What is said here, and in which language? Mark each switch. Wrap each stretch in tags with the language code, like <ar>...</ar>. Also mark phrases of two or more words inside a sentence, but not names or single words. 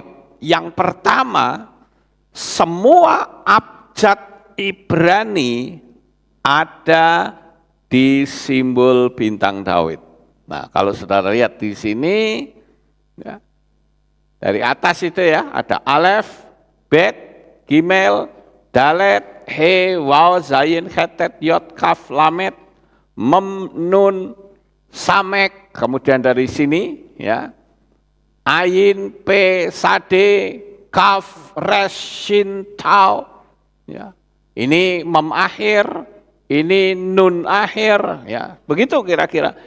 <id>Yang pertama, semua abjad Ibrani ada di simbol bintang Dawid. Nah, kalau saudara lihat di sini, ya, dari atas itu ya,</id> <he>ada אלף בית גימל דלת הא וו זין חית יוד כף למד, מם נון סמך,</he> <id>kemudian dari sini, ya,</id> <he>עין פא צדי כף ריש שין תו,</he> <id>ya, ini Mem akhir, ini Nun akhir, ya, begitu kira-kira.</id>